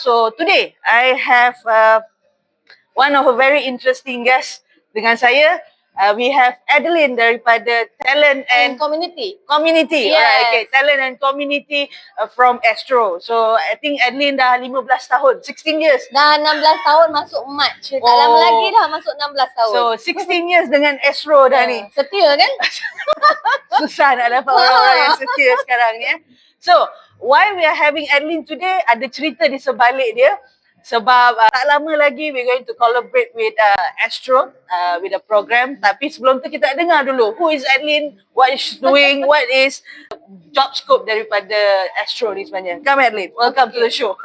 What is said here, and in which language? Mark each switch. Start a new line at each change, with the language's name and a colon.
English: So today, I have one of a very interesting guest dengan saya. We have Edleen daripada Talent and Community. Yes. Alright, okay. Talent and Community from Astro. So I think Edleen dah 15 tahun, 16 years.
Malay: Dah 16 tahun masuk March. Tak lama lagi dah masuk 16 tahun. So 16 years dengan Astro dah ni. Setia kan? Susah nak dapat orang-orang yang setia sekarang ni.
English: So, why we are having Edleen today, ada cerita di sebalik dia. Sebab tak lama lagi we're going to collaborate with Astro with a program.
Malay: Tapi sebelum tu kita dengar dulu who is Edleen, what is she doing, what is job scope daripada Astro ni sebenarnya.
English: Come Edleen, welcome to the show.